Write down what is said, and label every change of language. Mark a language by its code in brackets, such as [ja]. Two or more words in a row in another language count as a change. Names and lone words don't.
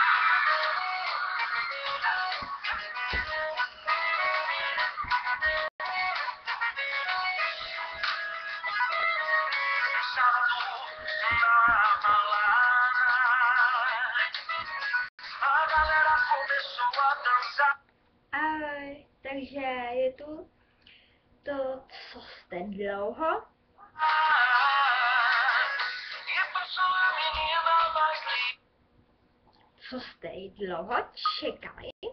[pt] Sábado na balada, a galera começou a dançar. [cs] Ahoj, takže je tu to, co jste dlouho. Co jste i dlouho čekali.